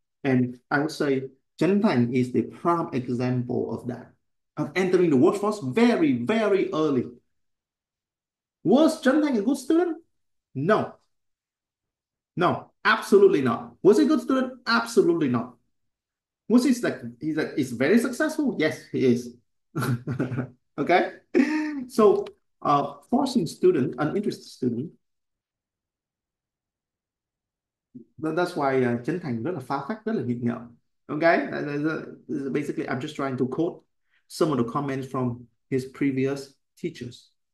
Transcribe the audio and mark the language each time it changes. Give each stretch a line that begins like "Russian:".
English: And I would say Trấn Thành is the prime example of that, of entering the workforce very, very early. Was Trấn Thành a good student? No. No, absolutely not. Was he a good student? Absolutely not. Was he's very successful? Yes, he is. Okay. So forcing student, uninterested student, that's why Trấn Thành
Vietnamese: rất là phá phách, rất là nghịch ngợm.
English: Okay. Basically, I'm just trying to quote some of the comments from his previous teachers.